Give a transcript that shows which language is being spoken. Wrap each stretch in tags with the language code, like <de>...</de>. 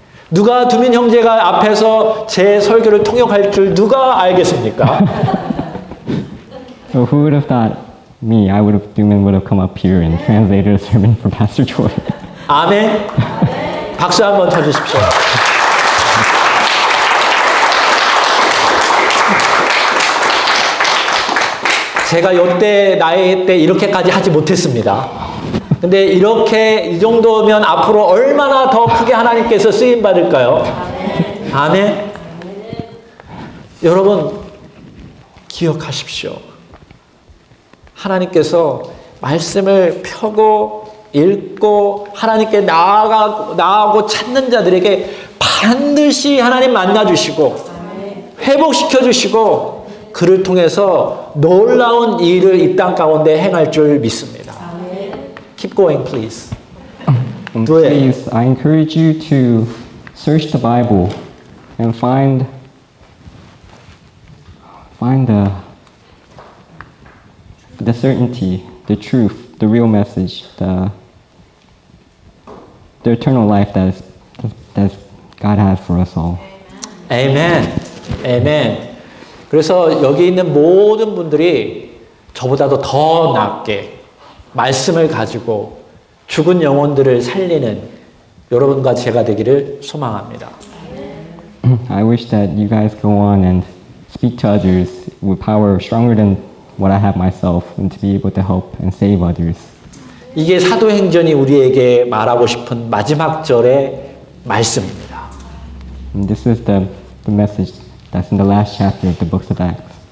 <ko>누가 두민 형제가 앞에서 제 설교를 통역할 줄 누가 알겠습니까?</ko> <en>So who would have thought Duman would have come up here and translated a sermon for Pastor Joy?</en> <ko>아멘. 박수 한번 쳐주십시오. 제가 이때 나이 때 이렇게까지 하지 못했습니다. 근데 이렇게 이 정도면 앞으로 얼마나 더 크게 하나님께서 쓰임 받을까요? 아멘. 여러분 기억하십시오. 하나님께서 말씀을 펴고 읽고 하나님께 나아가고 찾는 자들에게 반드시 하나님 만나주시고 회복시켜주시고 그를 통해서 놀라운 일을 이 땅 가운데 행할 줄 믿습니다.</ko> <en>Keep going, please. Do it. Please, I encourage you to search the Bible and find the certainty, the truth, the real message, the eternal life that God has for us all.</en> <ko>아멘. 아멘. 그래서 여기 있는 모든 분들이 저보다도 더 낫게 말씀을 가지고 죽은 영혼들을 살리는 여러분과 제가 되기를 소망합니다.</ko> <en>I wish that you guys go on and speak to others with power stronger than what I have myself and to be able to help and save others.</en> <ko>이게 사도행전이 우리에게 말하고 싶은 마지막 절의 말씀입니다.</ko> <en>And this is the message that's in the last chapter of the books of Acts.</en>